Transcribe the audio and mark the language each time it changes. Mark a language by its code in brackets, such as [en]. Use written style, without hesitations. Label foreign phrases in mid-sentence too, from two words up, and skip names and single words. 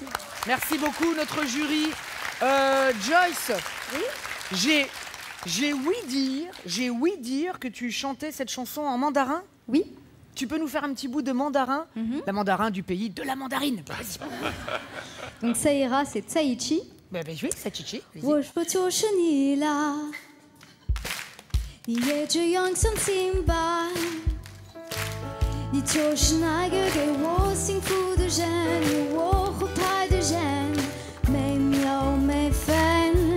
[fr] Merci beaucoup notre jury. Joyce, oui, j'ai ouï dire que tu chantais cette chanson en mandarin. Oui. Tu peux nous faire un petit bout de mandarin, la mandarin du pays de la mandarine. Donc ça ira, c'est Tsaichi. Ben oui, c'est Chichi. [zh] 我说就是你啦，你也这样相信吧，你就是那个给我幸福的人，有我后台的人，没秒没分。